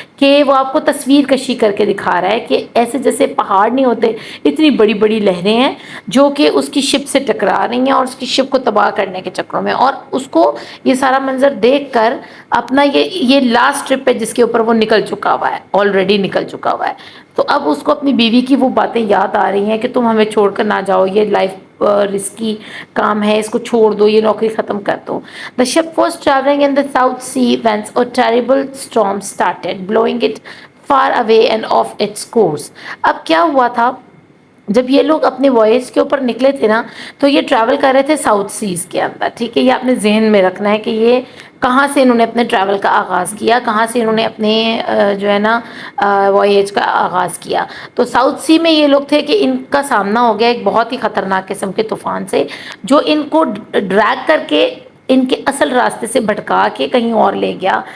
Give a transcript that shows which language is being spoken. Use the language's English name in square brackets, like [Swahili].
[Urdu] کہ وہ آپ کو تصویر کشی کر کے دکھا رہا ہے کہ ایسے جیسے پہاڑ نہیں ہوتے، اتنی بڑی بڑی لہریں ہیں جو کہ اس کی شپ سے ٹکرا رہی ہیں اور اس کی شپ کو تباہ کرنے کے چکروں میں، اور اس کو یہ سارا منظر دیکھ کر اپنا یہ لاسٹ ٹرپ ہے جس کے اوپر وہ نکل چکا ہوا ہے، آلریڈی نکل چکا ہوا ہے، تو اب اس کو اپنی بیوی کی وہ باتیں یاد آ رہی ہیں کہ تم ہمیں چھوڑ کر نہ جاؤ، یہ لائف رسکی کام ہے، اس کو چھوڑ دو، یہ نوکری ختم کر دو. [English] The ship was traveling in the South Sea when a terrible storm started blowing it far away and off its course. [Urdu] اب کیا ہوا تھا، جب یہ لوگ اپنے وائس کے اوپر نکلے تھے نا، تو یہ ٹریول کر رہے تھے ساؤتھ سیز کے اندر، ٹھیک ہے، یہ اپنے ذہن میں رکھنا ہے کہ یہ کہاں سے انہوں نے اپنے ٹریول کا آغاز کیا، کہاں سے انہوں نے اپنے جو ہے نا وائیج کا آغاز کیا. تو ساؤتھ سی میں یہ لوگ تھے کہ ان کا سامنا ہو گیا ایک بہت ہی خطرناک قسم کے طوفان سے، جو ان کو ڈریگ کر کے ان کے اصل راستے سے بھٹکا کے کہیں اور لے گیا.